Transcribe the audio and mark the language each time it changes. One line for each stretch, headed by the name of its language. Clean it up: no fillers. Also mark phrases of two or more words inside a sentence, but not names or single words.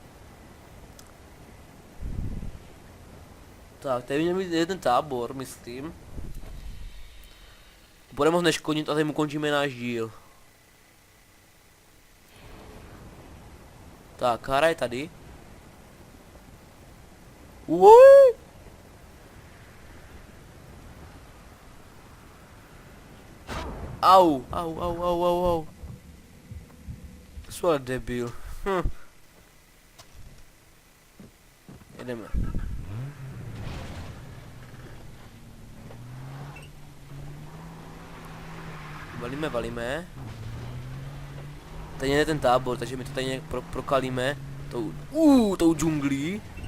Czech: Tak, tady měl být jeden tábor, myslím. Budeme ho neškodnit a tady mu končíme náš díl. Tak, Kara je tady. Uuuuh! Au, au, au, au, au, au. To jsou ale debil. Jedeme. Valíme, valíme. Tady je ten tábor, takže my to tady nějak prokalíme tou džunglí.